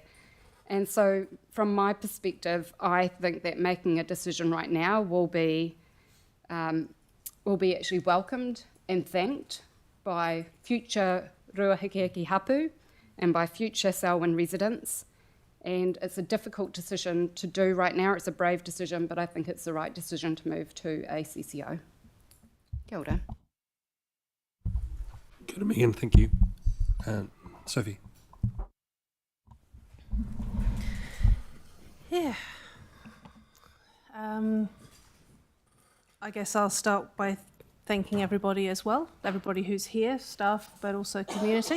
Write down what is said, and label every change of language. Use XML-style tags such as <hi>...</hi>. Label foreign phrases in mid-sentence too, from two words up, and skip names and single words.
<en>And so from my perspective, I think that making a decision right now will be actually welcomed and thanked by future Ruahiki Hapu and by future Selwyn residents. And it's a difficult decision to do right now. It's a brave decision, but I think it's the right decision to move to a CCO.</en> <mi>Kia ora. Kia ora,</mi> <en>Megan, thank you. Sophie. Yeah. I guess I'll start by thanking everybody as well, everybody who's here, staff, but also community.</en>